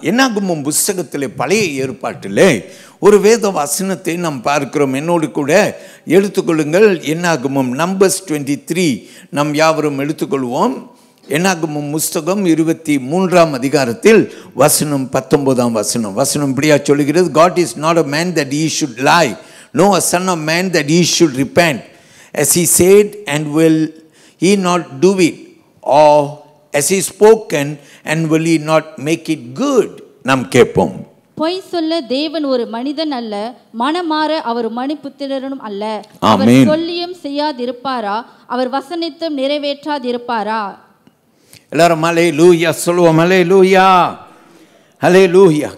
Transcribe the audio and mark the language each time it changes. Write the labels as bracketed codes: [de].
[ta] என்னாகுமும் புஸ்தகத்திலே பழைய ஏற்பாட்டிலே ஒரு வேத வசனத்தை நாம் பார்க்கிறோம். என்னோடு கூட எடுத்துக்கொள்ளுங்கள். என்னாகுமும் நம்பர்ஸ் 23 நாம் யாவரும் எடுத்துக்கொள்வோம். என்னாகுமும் புஸ்தகம் 23ஆம் அதிகாரத்தில் வசனம் 19ஆம் வசனம். வசனம் இப்படியா சொல்லுகிறது. [en] God is not a man that he should lie, no a son of man that he should repent. As he said, and will he not do it? Or as he spoken, and will he not make it good? [ta] நாம் கேட்போம். பொய் சொல்ல தேவன் ஒரு மனிதன் அல்ல, மனமாற அவர் மனுபுத்திரனும் அல்ல. அவர் சொல்லியும் செய்யாதிருப்பாரா? அவர் வசனித்தும் நிறைவேற்றாதிருப்பாரா? எல்லாரும் ஹல்லேலூயா சொல்லுவோம். ஹல்லேலூயா. ஹல்லேலூயா.